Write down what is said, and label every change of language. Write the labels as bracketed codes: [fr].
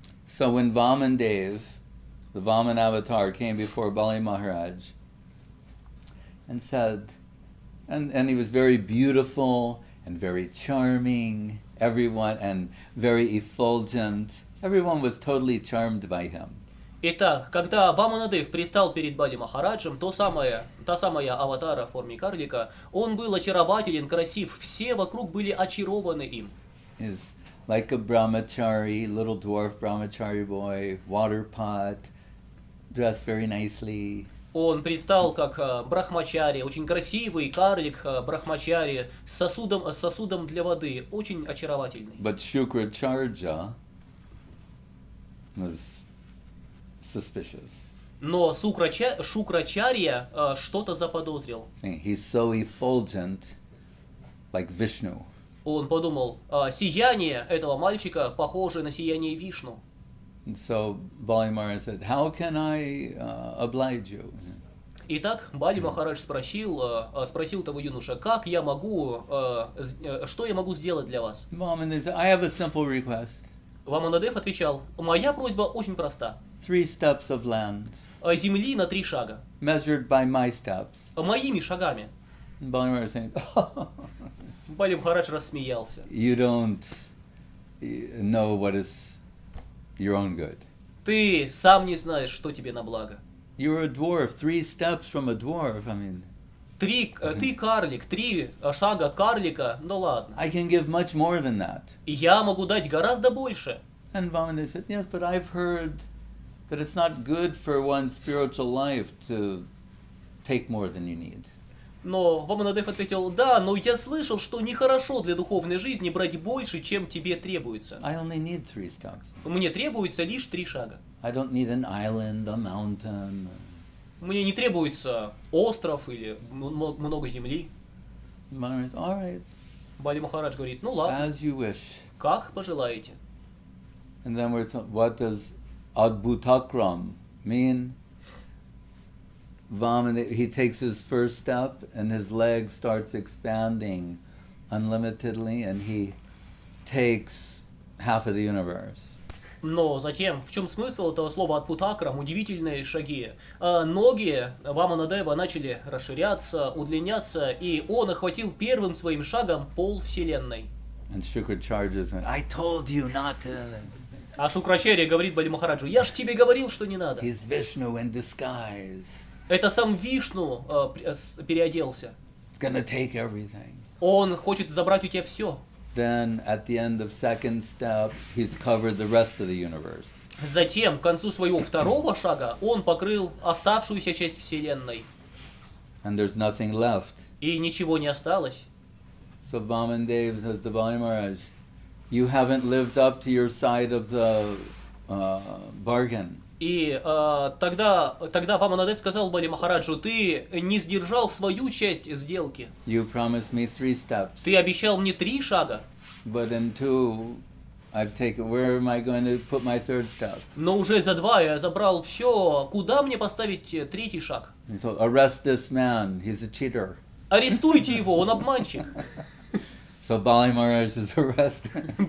[en] So when Vamandev, the Vaman avatar, came before Bali Maharaj and said, and he was very beautiful and very charming, everyone, and very effulgent. Everyone was totally charmed by him. [ru] Итак, когда Ваманадев предстал перед Бали Махараджем, та самая аватара в форме карлика, он был очарователен, красив, все вокруг были очарованы им. [en] He's like a brahmachari, little dwarf brahmachari boy, water pot, dressed very nicely. [ru] Он предстал как брахмачари, очень красивый карлик брахмачари с сосудом для воды, очень очаровательный. [en] But Shukracharya was suspicious. [ru] Но Шукрачарья что-то заподозрил. [en] He's so effulgent, like Vishnu. [ru] Он подумал, сияние этого мальчика похоже на сияние Вишну. [en] And so Bali Maharaj said, "How can I oblige you?" [ru] Итак, Бали Махарадж спросил того юноша, что я могу сделать для вас? [en] Vamandev said, "I have a simple request. [ru] Ваманадев отвечал, моя просьба очень проста. [en] 3 steps of land, [ru] Земли на 3 шага. [en] measured by my steps." [ru] Моими шагами. [en] And Bali Maharaj saying, [ru] Бали Махарадж рассмеялся. [en] "You don't know what is your own good. [ru] Ты сам не знаешь, что тебе на благо. [en] You're a dwarf, 3 steps from a dwarf. I mean, [ru] Ты карлик, 3 шага карлика, ну ладно. [en] I can give much more than that." [ru] И я могу дать гораздо больше. [en] And Vamandev said, "Yes, but I've heard that it's not good for one's spiritual life to take more than you need." [ru] Но Ваманадев ответил, да, но я слышал, что нехорошо для духовной жизни брать больше, чем тебе требуется. [en] I only need 3 steps. [ru] Мне требуется лишь 3 шага. [en] I don't need an island, a mountain. [ru] Мне не требуется остров или много земли. [en] Maharaj, all right, [ru] Бали Махарадж говорит, ну ладно, [en] as you wish. [ru] как пожелаете. [en] And then we're told, what does Adbhutakram mean? Vamandev, he takes his first step and his leg starts expanding unlimitedly and he takes half of the universe. [ru] Но затем, в чем смысл этого слова «адпутакрам»? Удивительные шаги. Ноги Ваманадева начали расширяться, удлиняться, и он охватил первым своим шагом пол вселенной. [en] And Shukracharya went, "I told you not to." [ru] А Шукрачарья говорит Бали Махараджу, я ж тебе говорил, что не надо. [en] He's Vishnu in disguise. [ru] Это сам Вишну переоделся. [en] It's gonna take everything. [ru] Он хочет забрать у тебя все. [en] Then at the end of second step, he's covered the rest of the universe. [ru] Затем, к концу своего второго шага, он покрыл оставшуюся часть вселенной. [en] And there's nothing left. [ru] И ничего не осталось. [en] So Vamandev says to Bali Maharaj, "You haven't lived up to your side of the bargain." [ru] И тогда Ваманадев сказал Бали Махараджу, ты не сдержал свою часть сделки. [en] You promised me 3 steps. [ru] Ты обещал мне 3 шага. [en] But in 2, I've taken. Where am I going to put my 3rd step? [ru] Но уже за 2 я забрал все. Куда мне поставить 3-й шаг? [en] He told, "Arrest this man. He's a cheater." [ru] Арестуйте его, он обманщик. [en] So Bali Maharaj is arrested